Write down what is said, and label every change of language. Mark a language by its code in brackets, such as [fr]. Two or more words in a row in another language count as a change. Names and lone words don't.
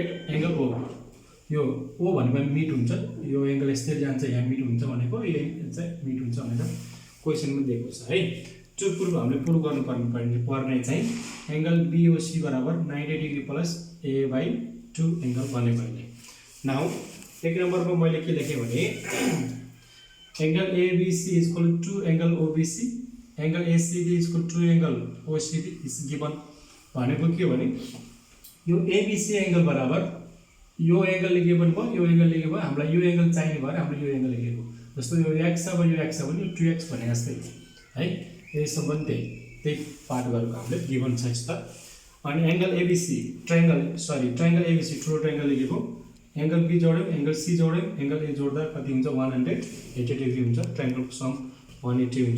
[en] at angle O [ne] यो O भनेको मिड हुन्छ यो एंगल यसरी जान्छ यहाँ मिड हुन्छ भनेको यो चाहिँ मिड हुन्छ भनेर क्वेशनमा दिएको छ है त्यो प्रुभ हामीले प्रुभ गर्नु पर्ने चाहिँ [en] angle BOC [ne] बराबर [en] 90 degree plus A by 2 angle [ne] बनेको अहिले नाउ एक नम्बरमा मैले के लेखे भने [en] angle ABC equal to angle OBC angle ACB equal to angle OCB is given [ne] भनेको के भने यो [en] ABC angle [ne] बराबर यो [en] angle given [ne] भयो यो [en] angle given [ne] भयो हामीलाई यो एंगल चाहिने भएर हामीले यो एंगल लेखेको जस्तो यो x छ भने यो x छ भने यो 2x भने जस्तै है यसो पनि त्यही पार्ट गरेको हामीले गिवन छ यस्तो अनि [en] angle ABC triangle ABC [ne] ठुलो ट्रायंगल लेखेको [en] angle B [ne] जोड्यौं [en] angle C [ne] जोड्यौं [en] angle A [ne] जोड्दा कति हुन्छ [en] 180 degree [ne] हुन्छ ट्रायंगलको सम 180 हुन्छ।